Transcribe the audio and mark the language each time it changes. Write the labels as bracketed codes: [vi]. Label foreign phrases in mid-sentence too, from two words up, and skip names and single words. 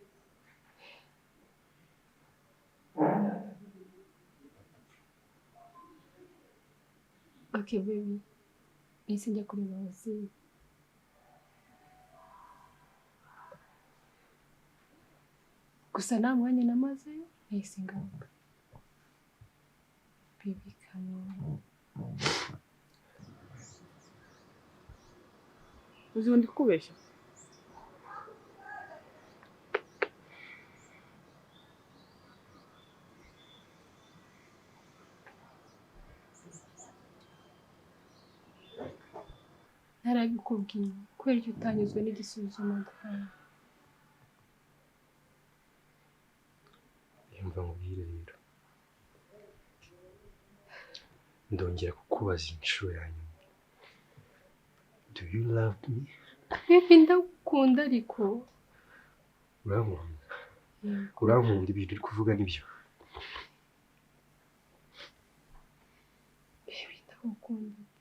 [en] Okay, baby. [rw] Nahise njya kureba ababyeyi. Gusa nta mwanya namazeyo, nahise ngaruka. [en] Baby, come on. [rw] Uzi undi kubeshya? Narabikubwiye kubera icyo utanyuzwe n'igisubizo naguhaye. Yumva nkubwire rero. Ndongera kukubaza inshuro ya nyuma. [en] Do you love me? [rw] Baby, ndagukunda ariko. Urankunda? Urankunda ibintu uri kuvuga nibyo? Baby, ndagukunda.